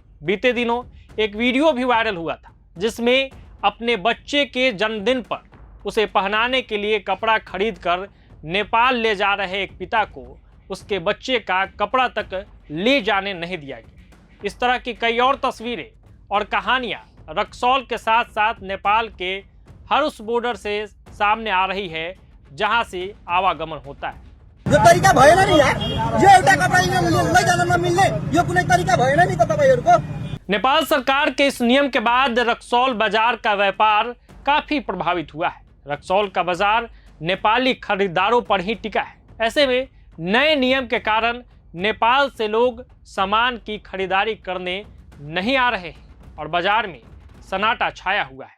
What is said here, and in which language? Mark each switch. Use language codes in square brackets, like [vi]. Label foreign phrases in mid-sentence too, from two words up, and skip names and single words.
[hi] बीते दिनों एक वीडियो भी वायरल हुआ था जिसमें अपने बच्चे के जन्मदिन पर उसे पहनाने के लिए कपड़ा खरीदकर नेपाल ले जा रहे एक पिता को उसके बच्चे का कपड़ा तक ले जाने नहीं दिया गया। इस तरह की कई और तस्वीरें और कहानियां रक्सौल के साथ साथ नेपाल के हर उस बॉर्डर से सामने आ रही है जहां से आवागमन होता है। [ne] यो तरिका भएन नि यार, यो एउटा कपडा लैजान नमिल्ने, यो कुनै तरिका भएन नि त तपाईहरुको। [hi] नेपाल सरकार के इस नियम के बाद रक्सौल बाजार का व्यापार काफी प्रभावित हुआ है। रक्सौल का बाजार नेपाली खरीदारों पर ही टिका है। ऐसे में नए नियम के कारण नेपाल से लोग सामान की खरीदारी करने नहीं आ रहे हैं और बाजार में सन्नाटा छाया हुआ है।